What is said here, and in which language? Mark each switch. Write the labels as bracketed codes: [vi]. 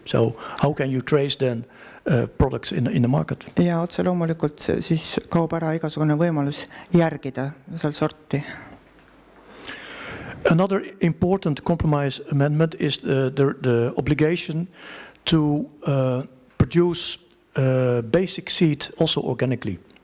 [en] So how can you trace then products in the market? [et] Ja otse loomulikult siis kaob ära igasugune võimalus järgida seal sorti. [en] Another important compromise amendment is the obligation to produce basic seed also organically.